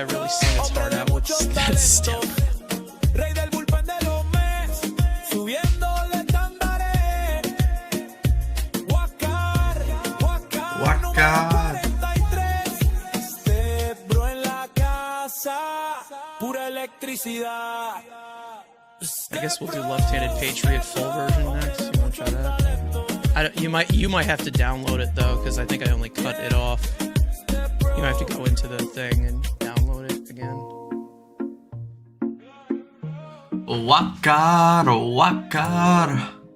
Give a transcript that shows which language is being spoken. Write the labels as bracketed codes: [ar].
[en] sing its heart out with that stiff. [es] Rey del bullpen de los Mets, subiendo el estándar. Huáscar, Huáscar. número 43. Este bro en la casa, pura electricidad. [en] I guess we'll do left-handed Patriot full version next. You want to try that? I don't, you might have to download it though, because I think I only cut it off. You might have to go into the thing and download it again. [es] Huáscar, Huáscar.